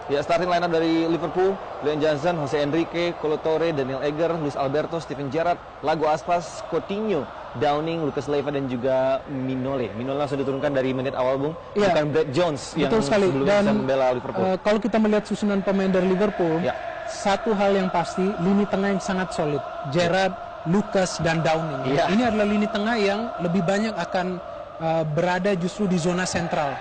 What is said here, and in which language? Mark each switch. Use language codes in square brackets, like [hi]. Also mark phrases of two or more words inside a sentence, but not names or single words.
[id] Ya, [en] starting lineup [id] dari Liverpool: Leon Johnson, Jose Enrique, Kolo Touré, Daniel Agger, Luis Alberto, Steven Gerrard, Lago Aspas, Coutinho, Downing, Lucas Leiva, dan juga Minole. Minole langsung diturunkan dari menit awal, Bung. Ya, bukan Brad Jones yang sekali. sebelumnya Dan bisa membela Liverpool. Kalau kita melihat susunan pemain dari Liverpool, Ya. satu hal yang pasti, lini tengah yang sangat solid. Gerrard, Lucas, dan Downing. Ya. Ini adalah lini tengah yang lebih banyak akan berada justru di zona sentral.